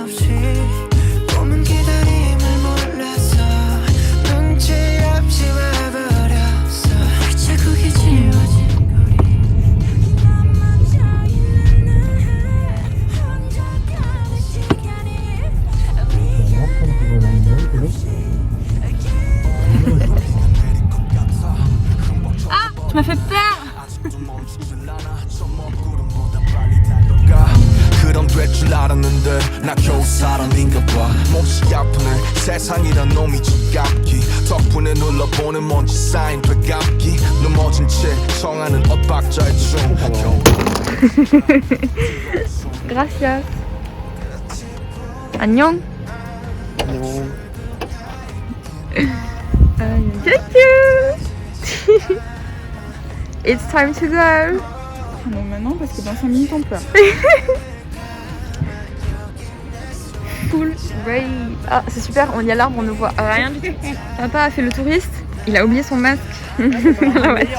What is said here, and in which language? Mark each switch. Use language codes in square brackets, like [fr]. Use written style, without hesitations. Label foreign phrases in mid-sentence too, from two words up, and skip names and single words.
[ko] 없이 꿈은 기다림을 몰라서 눈치 없이 와버렸어 발자국이 지워진 거리 너만 저있는 혼자 가는 시간이 [fr] Ah, tu m'as fait peur. [ko] 그럼 될 줄 알았는데 나 겨우 사람인가 봐 몹시 아프네 세상이란 놈이 지갑기 덕분에 눌러보는 먼지 쌓인 되감기 넘어진 채 청하는 엇박자의 춤 [es] Gracias. 안녕. [fr] Chouchou. [en] It's time to go. [fr] Non, maintenant, parce que dans 5 minutes, on pleure. [en] Full raid. [fr] Ah, c'est super, on y a l'arbre, on ne voit rien du tout. Papa a fait le touriste, il a oublié son masque. La voiture.